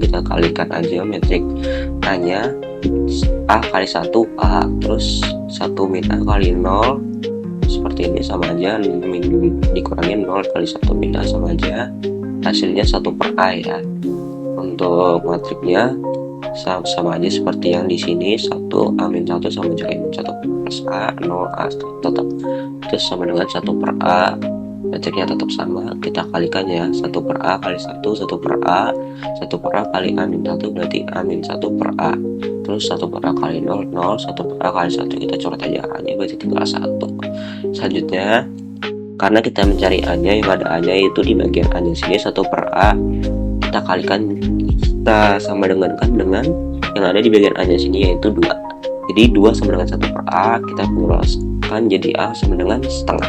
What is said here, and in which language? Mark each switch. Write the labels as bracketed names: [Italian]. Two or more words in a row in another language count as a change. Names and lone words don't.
[Indonesian] Kita kalikan aja metrik A nya, A kali 1 A, terus 1 min A kali 0, seperti ini sama aja, min dikurangin 0 kali 1 min A sama aja, hasilnya 1 per A ya. Untuk matriknya sama aja seperti yang di sini, 1 A min 1 sama juga min 1 plus A, 0 A tetap, terus sama dengan 1 per A. Matriknya tetap sama, kita kalikan ya, 1 per A kali 1, 1 per A, 1 per A kali A min 1 berarti A min 1 per A, terus 1 per A kali 0, 0, 1 per A kali 1, kita coret aja A nya berarti tinggal 1. Selanjutnya Karena kita mencari A nya, yang ada A nya itu di bagian A nya sini 1 per A. Kita kalikan kita sama dengankan dengan yang ada di bagian A nya sini, yaitu 2. Jadi 2 sama dengan 1 per A, kita menguraskan jadi A sama dengan setengah.